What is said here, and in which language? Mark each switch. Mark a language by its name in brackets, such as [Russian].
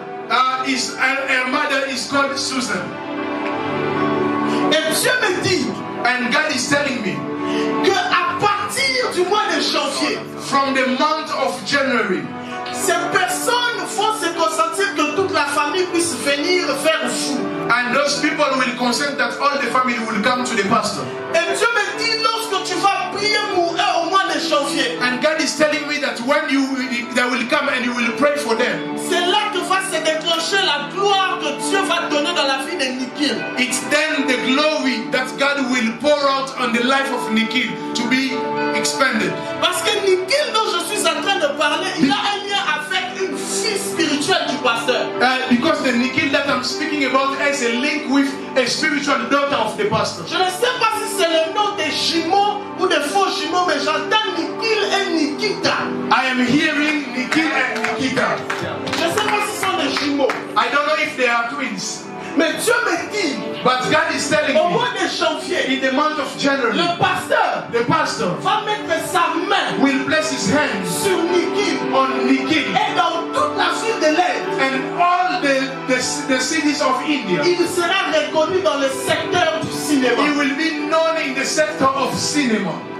[English] Her mother is called Susan. [French] Et Dieu me dit [English] And God is telling me [French] que à partir du mois de janvier, [English] from the month of January, [French] ces personnes vont se consentir que toute la famille puisse venir vers vous. [English] and those people will consent that all the family will come to the pastor. [French] Et Dieu me dit lorsque tu vas prier pour eux au mois de janvier, [English] And God is telling me that when they will come and you will pray for them, [French] c'est là que va se déclencher la gloire que Dieu va donner dans la vie de Nikhil. [English] it's then the glory that God will pour out on the life of Nikhil to be expanded. [French] Parce que Nikhil dont je suis en train de parler, il a un lien avec une fille spirituelle du pasteur. [English] Because the Nikil that I'm speaking about has a link with a spiritual daughter of the pastor. [French] Je ne sais pas si c'est le nom des jumeaux ou des faux jumeaux, mais j'entends Nikil et Nikita. [English] I am hearing Nikil and Nikita. [French] Je ne sais pas si ce sont des jumeaux. [English] I don't know if they are twins. [French] Mais Dieu me dit, [English] but God is telling [French] au [English] me, [French] mois de janvier, [English] in the month of January, [French] le pasteur va mettre sa main [English] will place his hands [French] sur Nikil [English] on Nikil [French] et dans toute la ville de l'Inde. [English] And all the cities of India. [French] Il sera reconnu dans le secteur du cinéma. [English] He will be known in the sector of cinema.